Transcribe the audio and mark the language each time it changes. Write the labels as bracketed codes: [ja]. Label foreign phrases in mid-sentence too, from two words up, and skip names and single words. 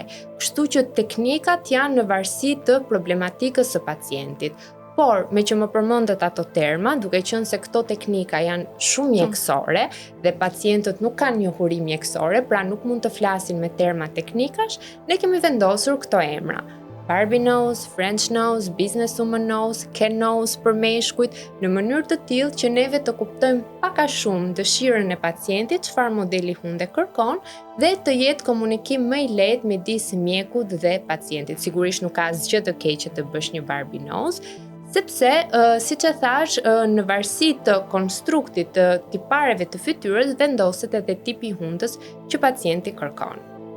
[sq] Kështu që teknikat janë në varësi të problematikës së pacientit. Por, me që më përmendët ato terma, duke qenë se këto teknika janë shumë mjekësore dhe pacientët nuk kanë njohuri mjekësore, pra nuk mund të flasin me terma teknikash, ne kemi vendosur këto emra. [en] Barbie nose, French nose, businesswoman nose, Ken nose [sq] për meshkujt, në mënyrë të tillë që neve të kuptojmë pak a shumë dëshirën e pacientit, çfarë modeli hunde kërkon, dhe të jetë komunikim më i lehtë midis mjekut dhe pacientit. Sigurisht nuk ka asgjë të keqe të bësh një [en] Barbie nose, [sq] sepse, siç e thash, në varësi të konstruktit të tipareve të fytyrës vendoset edhe tipi i hundës që pacienti kërkon.